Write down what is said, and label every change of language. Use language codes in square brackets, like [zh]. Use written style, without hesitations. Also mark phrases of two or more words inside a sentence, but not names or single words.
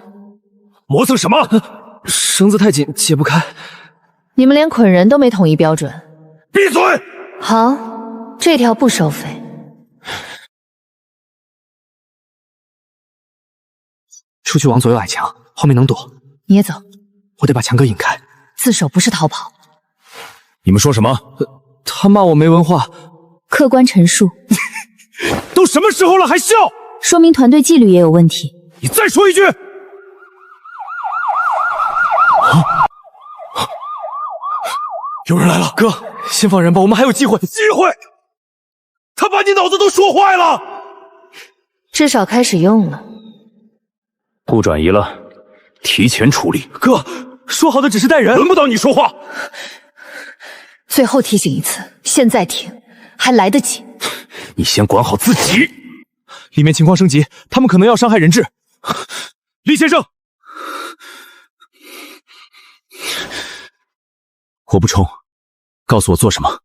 [zh] 磨蹭什麼？繩子太緊，解不開。你們連捆人都沒統一標準。閉嘴！好，這條不收費。出去往左右矮牆，後面能躲。你也走。我得把强哥引開。自首不是逃跑。你們說什麼？他骂我沒文化。客觀陳述。都什麼時候了還笑？說明團隊紀律也有問題。你再說一句。有人来了，哥，先放人吧，我们還有機会。机会？他把你腦子都说壞了。至少開始用了。不轉移了，提前處理。哥，說好的只是帶人，輪不到你說話。最後提醒一次，現在停，還來得及。你先管好自己。裡面情況升級，他們可能要傷害人質。李先生，我不衝，告訴我做什麼。